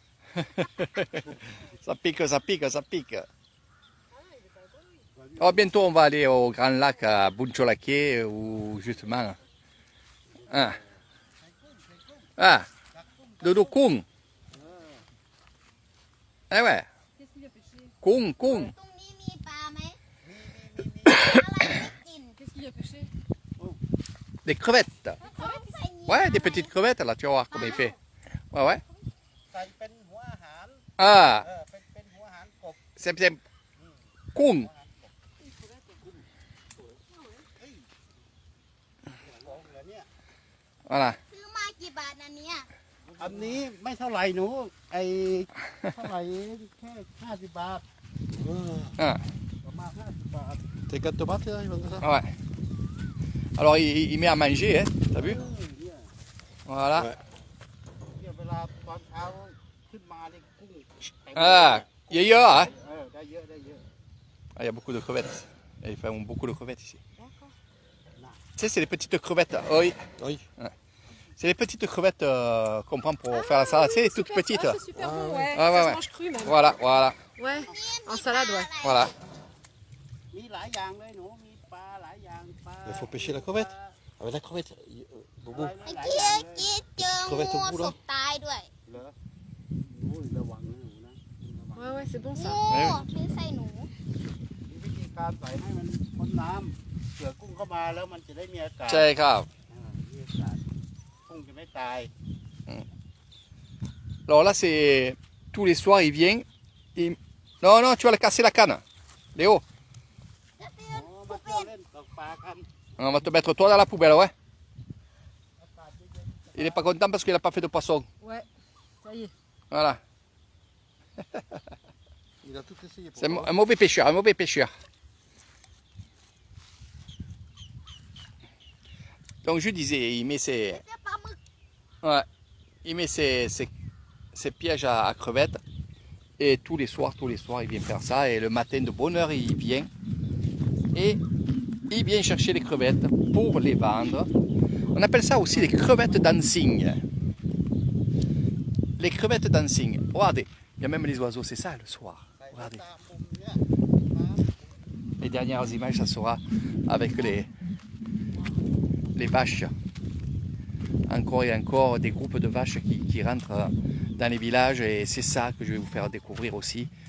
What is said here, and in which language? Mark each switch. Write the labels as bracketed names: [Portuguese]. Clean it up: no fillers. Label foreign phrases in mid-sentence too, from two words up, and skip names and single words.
[French] Ça pique. Oh, bientôt on va aller au Grand Lac à Buncholaké où justement. Dodo Kung. Eh ouais, Qu'est-ce qu'il a pêché? Kung. [Thai] ตรงนี้มีปลาไหม อะไรไม่กิน [French] Qu'est-ce qu'il a pêché? Des crevettes. [Thai] เขาใส่เงี้ย [French] Ouais, des petites crevettes là, tu vas voir comment il fait. Ouais. [Thai] ใส่เป็นหัวอาหาร [French] Ah, [Thai] เป็นหัวอาหารกบ [French] c'est Kung. [Thai] ของเหลือเนี่ย [French] Voilà. [Thai] ซื้อมากี่บาทนะเนี่ย อันนี้ไม่เท่าไหร่หนูไอเท่าไหร่แค่50 บาท [French] Ah, [Thai] ประมาณ50 บาท [French] T'es 4 baht là, il va ça ouais. Alors il met à manger, hein, t'as vu? [Thai] เนี่ย [French] Voilà. [Thai] เนี่ยเวลาตอนเช้าขึ้นมาเนี่ยกุ้งเต็ม [French] Ah, yaya, hein? [Thai] ได้เยอะได้เยอะ [French] Ah, il y a beaucoup de crevettes. Ils font beaucoup de crevettes ici. D'accord. Tu sais, c'est les petites crevettes. Oui. Oui. Ouais. C'est les petites crevettes qu'on prend pour faire la salade. C'est les toutes petites. Ah, c'est super bon, ouais. Ah, ouais, Ça ouais. se mange cru même. Voilà. Ouais, en salade, ouais. Voilà. [Thai] มีหลายอย่างเลยหนูมีปลาหลายอย่างปลา [French] Il faut pêcher la crevette. Avec la crevette, Bobo. [Thai] เมื่อกี้เจองูศพตายด้วย เหรอโอ้ยระวังนะหนูนะระวัง [French] Ouais, c'est bon [Thai] งู [French] ça. [Thai] ที่ใส่หนู มีวิธีการใส่ให้มันพ้นน้ำเผื่อกุ้งเข้ามาแล้วมันจะได้มีอากาศ [French] C'est grave. [Thai] มีอากาศกุ้งจะไม่ตาย [French] Alors là, c'est tous les soirs, il vient. Non, tu vas le casser la canne. Léo, [Thai] จะเตือ อ๋ น อมาเที่ยวเล่นตกปลากัน [French] on va te mettre toi dans la poubelle, ouais. Il est pas content parce qu'il n'a pas fait de poisson. Ouais, ça y est. Voilà. Il a tout essayé pour C'est toi. un mauvais pêcheur, Donc je disais, il met ses, [Thai] เสื้อปลาหมึก [French] ouais, il met ses pièges à crevettes. Et tous les soirs, il vient faire ça. Et le matin, de bonne heure, il vient. Et il vient chercher les crevettes pour les vendre. On appelle ça aussi les crevettes dancing. Les crevettes dancing. Regardez, il y a même les oiseaux, c'est ça le soir. [Thai] ใส่ [French] Regardez. [Thai] ตามมุมเนี่ย [French] Les dernières images, ça sera avec les vaches. Encore et encore des groupes de vaches qui rentrent dans les villages et c'est ça que je vais vous faire découvrir aussi.